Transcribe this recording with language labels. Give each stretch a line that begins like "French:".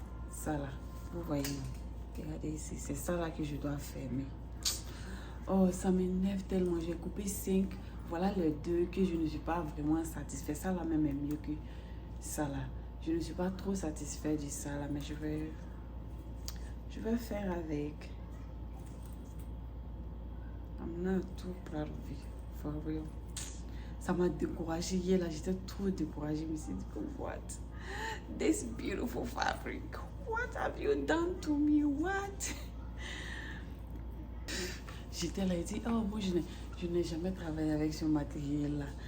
French: Ça là, vous voyez. Regardez ici, c'est ça là que je dois fermer. Oh, ça m'énerve tellement. J'ai coupé 5. Voilà les 2 que je ne suis pas vraiment satisfait. Ça là même est mieux que ça là. Je ne suis pas trop satisfait de ça là, mais je vais faire avec.
English: I'm not too proud of it, for real.
French: Ça m'a découragée hier là, j'étais trop découragée. Je me suis dit,
English: what? This beautiful fabric. What have you done to me? What?
French: J'étais là et dit, oh, moi je n'ai jamais travaillé avec ce matériel là.